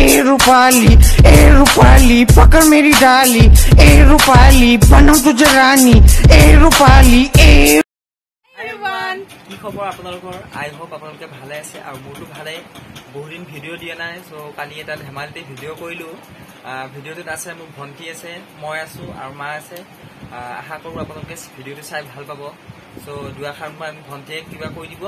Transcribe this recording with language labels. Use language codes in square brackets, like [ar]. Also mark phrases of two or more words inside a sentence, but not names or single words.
[hi] रूपाली पकड़ मेरी डाली ए रूपाली बनाऊं तुझे रानी ए रूपाली ए [as] কি খবৰ আপোনালোকৰ [en] I hope [as] আপোনালোকে ভালে আছে আৰু মোৰটো ভালে বহুদিন ভিডিঅ' দিয়া নাই সো কালি এটা ধেমালিতে ভিডিঅ' কৰিলো ভিডিঅ'টোত আছে মোৰ ভন্টি আছে মই আছো আৰু মা আছে আশা কৰো আপোনালোকে ভিডিঅ'টো চাই ভাল পাব সো দুআষাৰমান ভন্টিয়ে কিবা কৈ দিব